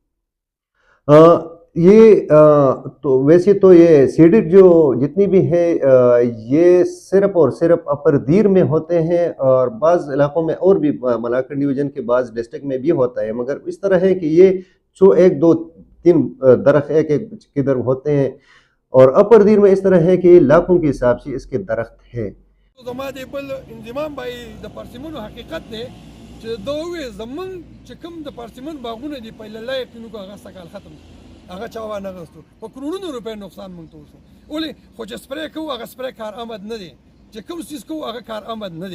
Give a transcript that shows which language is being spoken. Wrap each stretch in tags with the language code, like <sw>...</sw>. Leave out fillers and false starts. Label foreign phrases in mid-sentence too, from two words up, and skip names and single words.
<ur>تو ویسے تو یہ سیڈڈ جو جتنی بھی ہے یہ صرف اور صرف اپر دیر میں ہوتے ہیں، اور بعض علاقوں میں اور بھی ملاکر ڈویژن کے بعض ڈسٹرکٹ میں بھی ہوتا ہے، مگر اس طرح ہے کہ یہ 100-1-2-3 درخت ایک کدھر ہوتے ہیں، اور اپر دیر میں اس طرح ہے کہ لاکھوں کے حساب سے اس کے درخت ہے.</ur> <ps>زما د بل انضمام به د پارسیمنو حقیقت دی چې دوی زمون چې کوم د پارسیمن باغونه دی په لای یقینو کو هغه سکال ختم، هغه چا و نه غوښتو، په کروڑونو روپۍ نقصان مونږ ته وشو. ولې خو چې سپری کوو هغه سپری کار آمد نه دی، چې کوم څیز کوو هغه کار آمد نه دی.</ps>